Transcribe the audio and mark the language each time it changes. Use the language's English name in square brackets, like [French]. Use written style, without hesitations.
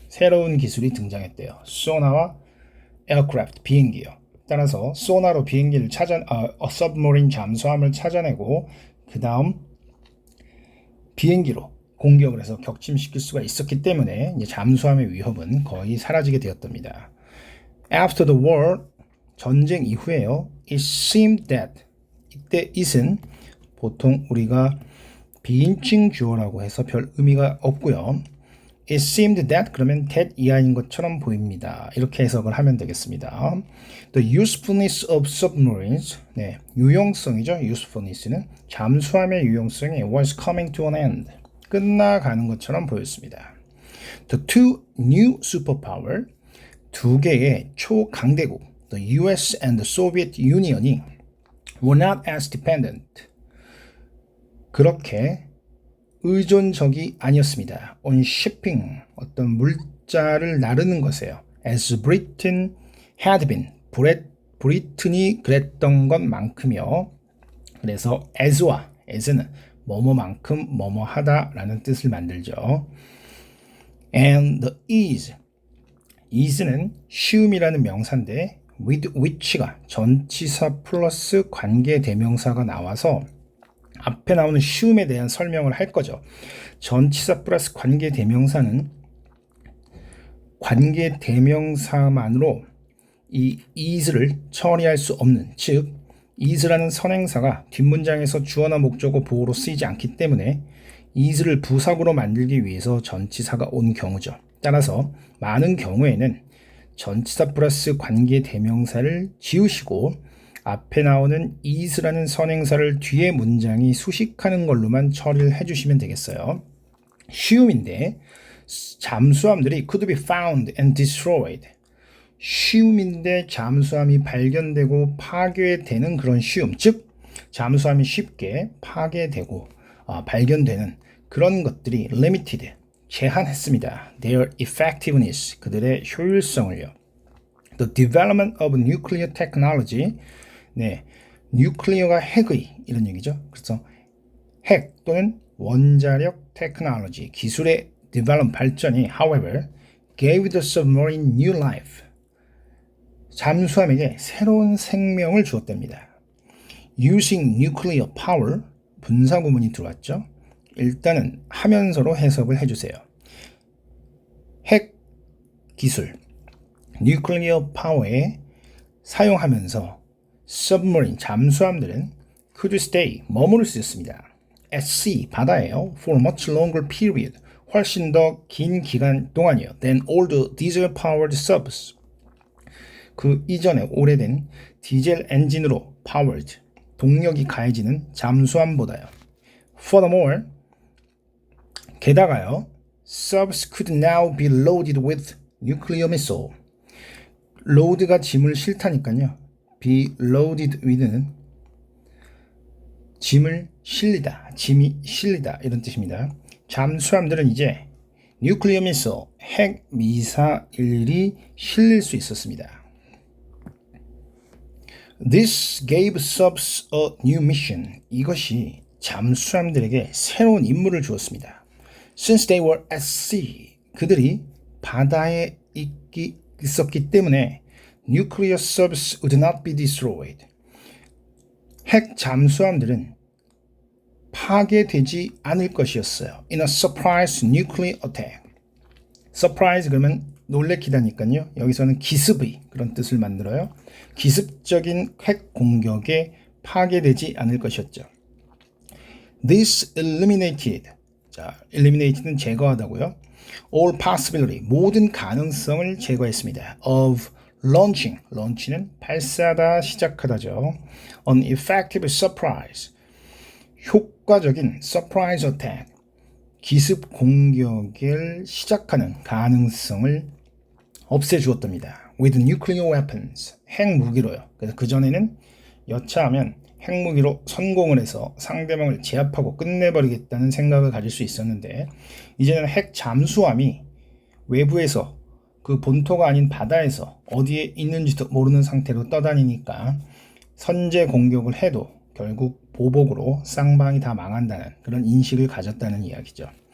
[Korean] 새로운 기술이 등장했대요. 소나와 에어크래프트, 비행기요. 따라서 소나로 비행기를 submarine 잠수함을 찾아내고 그 다음 비행기로 공격을 해서 격침시킬 수가 있었기 때문에 이제 잠수함의 위협은 거의 사라지게 되었답니다. [English] After the war, [Korean] 전쟁 이후에요. [English] It seemed that, [Korean] 이때 it은 보통 우리가 비인칭 주어라고 해서 별 의미가 없고요. [English] It seemed that [Korean] 그러면 that 이하인 것처럼 보입니다. 이렇게 해석을 하면 되겠습니다. [English] The usefulness of submarines, [Korean] 네, 유용성이죠. [English] usefulness는 [Korean] 잠수함의 유용성이 [English] was coming to an end, [Korean] 끝나가는 것처럼 보였습니다. [English] The two new superpower, [Korean] 두 개의 초강대국, [English] the US and the Soviet Union이 were not as dependent, [Korean] 그렇게 의존적이 아니었습니다. [English] on shipping, [Korean] 어떤 물자를 나르는 것에요. [English] as Britain had been, [Korean] 브리튼이 그랬던 것만큼이요. 그래서 as와 as는 뭐뭐만큼 뭐뭐하다라는 뜻을 만들죠. [English] and the ease [Korean] 는 쉬움이라는 명사인데 with which가 전치사 플러스 관계 대명사가 나와서 앞에 나오는 쉬움에 대한 설명을 할 거죠. 전치사 플러스 관계 대명사는 관계 대명사만으로 이 is를 처리할 수 없는, 즉 is라는 선행사가 뒷문장에서 주어나 목적어 보호로 쓰이지 않기 때문에 is를 부사구로 만들기 위해서 전치사가 온 경우죠. 따라서 많은 경우에는 전치사 플러스 관계 대명사를 지우시고 앞에 나오는 is라는 선행사를 뒤에 문장이 수식하는 걸로만 처리를 해주시면 되겠어요. 쉬움인데 잠수함들이 [English] could be found and destroyed. [Korean] 쉬움인데 잠수함이 발견되고 파괴되는 그런 쉬움, 즉 잠수함이 쉽게 파괴되고 발견되는 그런 것들이 limited, 제한했습니다. [English] Their effectiveness, [Korean] 그들의 효율성을요. [English] The development of nuclear technology, [Korean] 네, 뉴클리어가 핵의 이런 얘기죠. 그래서 핵 또는 원자력 테크놀로지, 기술의 development, 발전이 [English] however gave the submarine new life, [Korean] 잠수함에게 새로운 생명을 주었답니다. [English] Using nuclear power, [Korean] 분사 구문이 들어왔죠. 일단은 하면서로 해석을 해주세요. 핵 기술, [English] nuclear power [Korean] 에 사용하면서 submarine, 잠수함들은 could stay, 머무를 수 있었습니다. [English] At sea, [Korean] 바다예요. [English] For much longer period, [Korean] 훨씬 더 긴 기간 동안이요. [English] Than all the diesel-powered subs, [Korean] 그 이전에 오래된 디젤 엔진으로 [English] powered, [Korean] 동력이 가해지는 잠수함보다요. [English] Furthermore, [Korean] 게다가요. [English] Subs could now be loaded with nuclear missile. [Korean] load가 짐을 싣다니까요. be loaded with는 짐을 실리다, 짐이 실리다 이런 뜻입니다. 잠수함들은 이제 nuclear missile, 핵 미사일이 실릴 수 있었습니다. [English] This gave subs a new mission. [Korean] 이것이 잠수함들에게 새로운 임무를 주었습니다. [English] Since they were at sea, [Korean] 그들이 바다에 있었기 때문에 [English] nuclear subs would not be destroyed. [Korean] 핵 잠수함들은 파괴되지 않을 것이었어요. [English] In a surprise nuclear attack. [Korean] surprise 그러면 놀래키다니까요. 여기서는 기습의 그런 뜻을 만들어요. 기습적인 핵 공격에 파괴되지 않을 것이었죠. [English] This eliminated. [Korean] 자, eliminate는 제거하다고요. [English] All possibility. [Korean] 모든 가능성을 제거했습니다. [English] Of launching. [Korean] launch는 발사다, 시작하다죠. [English] An effective surprise. [Korean] 효과적인 [English] surprise attack. [Korean] 기습 공격을 시작하는 가능성을 없애주었답니다. [English] With nuclear weapons. [Korean] 핵무기로요. 그래서 그전에는 여차하면 핵무기로 성공을 해서 상대방을 제압하고 끝내버리겠다는 생각을 가질 수 있었는데 이제는 핵 잠수함이 외부에서 그 본토가 아닌 바다에서 어디에 있는지도 모르는 상태로 떠다니니까 선제 공격을 해도 결국 보복으로 쌍방이 다 망한다는 그런 인식을 가졌다는 이야기죠.